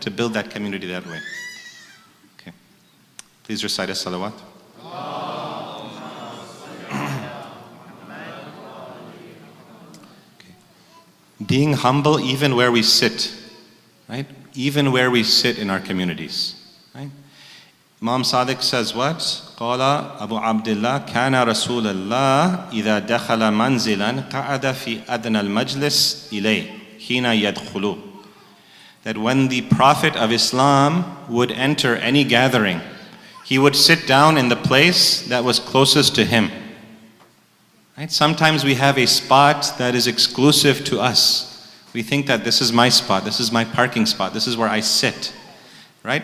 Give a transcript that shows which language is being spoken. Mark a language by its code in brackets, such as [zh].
[en] To build that community that way. Okay. Please recite a salawat. Okay. Being humble even where we sit, right? Even where we sit in our communities, right? Imam Sadiq says what? [ar] قال أبو عبد الله كان رسول الله إذا دخل منزلا قعد في أدنى المجلس إليه حين يدخل. [en] That when the Prophet of Islam would enter any gathering, he would sit down in the place that was closest to him. Right? Sometimes we have a spot that is exclusive to us. We think that this is my spot, this is my parking spot, this is where I sit. Right?